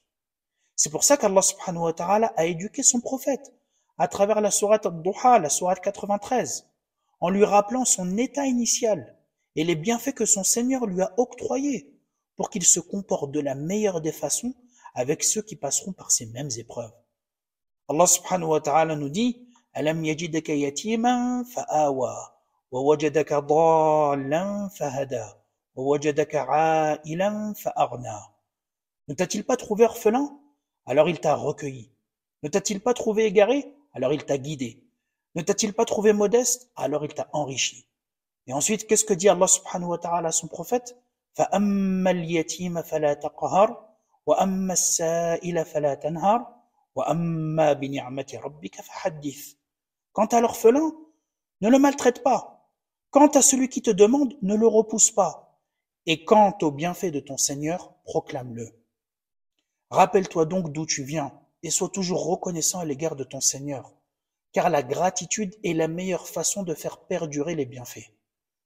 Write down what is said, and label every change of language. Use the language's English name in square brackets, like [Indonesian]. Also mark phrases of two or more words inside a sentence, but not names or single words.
[French] C'est pour ça qu' [Arabic] الله سبحانه وتعالى [French] a éduqué son prophète à travers la sourate Ad-Duha, la sourate 93, en lui rappelant son état initial et les bienfaits que son Seigneur lui a octroyés pour qu'il se comporte de la meilleure des façons avec ceux qui passeront par ces mêmes épreuves. [Arabic] الله سبحانه وتعالى [French] nous dit « [Arabic] ألم يجدك يتيما فآوى ووجدك ضالا فهدى ووجدك عائلا فأغنى. [French] » Ne t'a-t-il pas trouvé orphelin? Alors il t'a recueilli. Ne t'a-t-il pas trouvé égaré? Alors il t'a guidé. Ne t'a-t-il pas trouvé modeste? Alors il t'a enrichi. Et ensuite, qu'est-ce que dit [Arabic] الله سبحانه وتعالى [French] à son prophète? [Arabic] فَأَمَّا الْيَتِيمَ فَلَا تَقْهَرْ وَأَمَّا السَّائِلَ فَلَا تَنْهَرْ وَأَمَّا بِنِعْمَةِ رَبِّكَ فَحَدِّثْ. [French] Quant à l'orphelin, ne le maltraite pas. Quant à celui qui te demande, ne le repousse pas. Et quant au bienfait de ton Seigneur, proclame-le. Rappelle-toi donc d'où tu viens et sois toujours reconnaissant à l'égard de ton Seigneur, car la gratitude est la meilleure façon de faire perdurer les bienfaits.